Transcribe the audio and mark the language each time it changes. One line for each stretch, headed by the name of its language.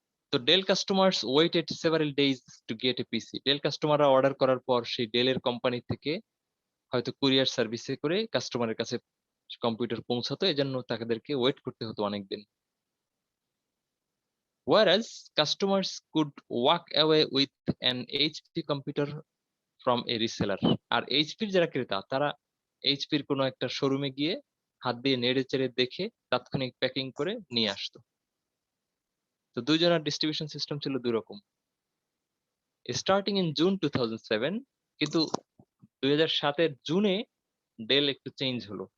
English: তো Dell customers waited several days to get a PC.
Bangla: Del কাস্টমাররা order করার পর সেই ডেলের কোম্পানি থেকে হয়তো কুরিয়ার সার্ভিসে করে কাস্টমারের কাছে কম্পিউটার পৌঁছাতো, এজন্য তাদেরকে ওয়েট করতে হতো অনেকদিন।
English: Whereas customers could walk away with an HP computer from a reseller.
Bangla: আর এইচপির যারা ক্রেতা, তারা এইচপির কোনো একটা শোরুমে গিয়ে হাত দিয়ে নেড়ে চেড়ে দেখে তাৎক্ষণিক প্যাকিং করে নিয়ে আসতো। তো দুইজনের ডিস্ট্রিবিউশন সিস্টেম ছিল দুই রকম।
English: starting in June 2007,
Bangla: কিন্তু 2007-এর জুনে ডেল একটু চেঞ্জ হলো।